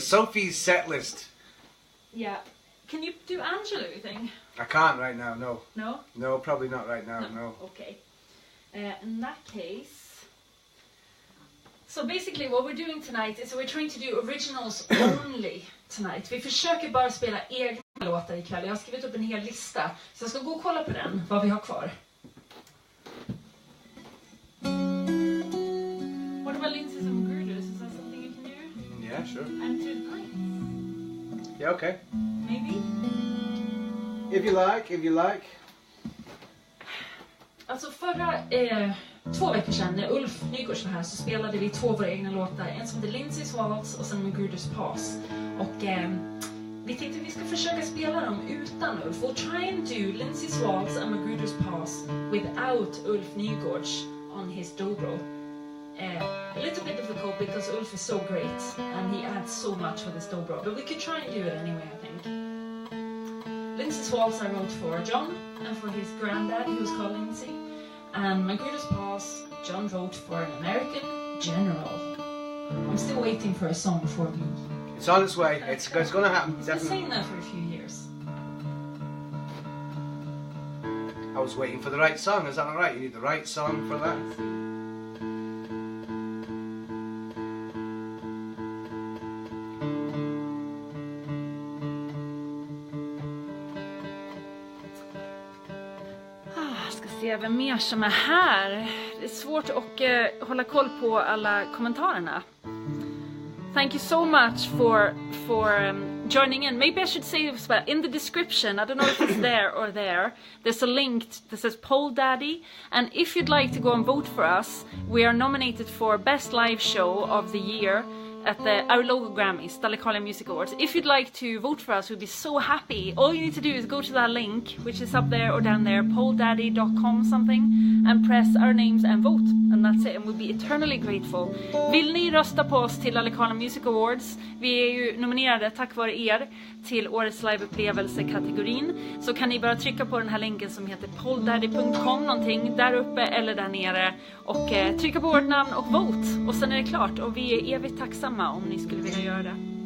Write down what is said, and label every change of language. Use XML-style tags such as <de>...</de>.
<en>Sophie's set list. Yeah. Can you do Angelo, you think? I can't right now, no. No? No, probably not right now, no. Okay. In that case... So basically what we're doing tonight is we're trying to do originals only tonight.</en> <sv>Vi försöker bara spela egna låtar ikväll. Jag har skrivit upp en hel lista. Så jag ska gå och kolla på den, vad vi har kvar.</sv> <en>What about Lindsay's and Magruder's? Is that something you can do? Yeah, sure. And through the night? Yeah, okay. Maybe? If you like.</en> <sv>Alltså förra 2 veckor sedan när Ulf Nygårds var här så spelade vi 2 av våra egna låtar. En som heter Lindsay's Waltz och sen Magruders Pass. Och vi tänkte vi ska försöka spela dem utan Ulf.</sv> <en>We'll try and do Lindsay's Waltz and Magruder's Pass without Ulf Nygårds on his dobro. A little bit difficult because Ulf is so great and he adds so much with his dobro, but we could try and do it anyway, I think. Lindsay's Waltz I wrote for John and for his granddaddy who's called Lindsay, and Magruder's Pass John wrote for an American general. I'm still waiting for a song for me. It's on its way. It's going to happen. He's been saying that for a few years. I was waiting for the right song. Is that all right? You need the right song for that.</en> <sv>Ska se vem mer som är här. Det är svårt att hålla koll på alla kommentarerna.</sv> <en>Thank you so much for joining in. Maybe I should say as well, in the description, I don't know if it's there or there, there's a link that says Poll Daddy, and if you'd like to go and vote for us, we are nominated for Best Live Show of the Year at our local Grammys, Dalecarlia Music Awards. If you'd like to vote for us, we'd be so happy. All you need to do is go to that link, which is up there or down there, polldaddy.com something, and press our names and vote. And that's it, and we'll be eternally grateful.</en> <sv>Vill ni rösta på oss till Dalecarlia Music Awards? Vi är ju nominerade tack vare er till Årets liveupplevelse kategorin. Så kan ni bara trycka på den här länken som heter polldaddy.com någonting där uppe eller där nere och trycka på vårt namn och vote. Och sen är det klart, och vi är evigt tacksamma om ni skulle vilja göra det.</sv>